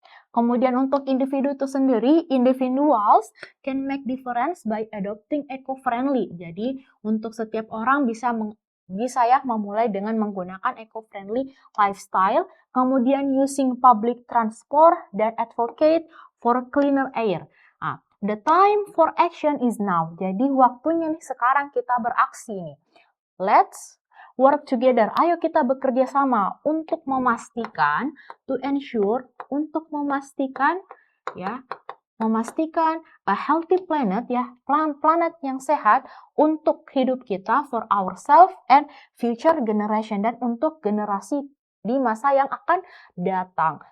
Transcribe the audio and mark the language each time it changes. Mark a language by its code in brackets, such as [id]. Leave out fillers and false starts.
[id] Kemudian untuk individu itu sendiri, [en] individuals can make difference by adopting eco-friendly. [id] Jadi untuk setiap orang bisa ya memulai dengan menggunakan [en] eco-friendly lifestyle, [id] kemudian [en] using public transport, [id] dan [en] advocate for cleaner air. The time for action is now. [id] Jadi waktunya nih sekarang kita beraksi nih. [en] Let's work together. [id] Ayo kita bekerja sama untuk memastikan, [en] to ensure, [id] untuk memastikan ya memastikan [en] a healthy planet [id] ya, planet yang sehat untuk hidup kita, [en] for ourselves and future generation, [id] dan untuk generasi di masa yang akan datang.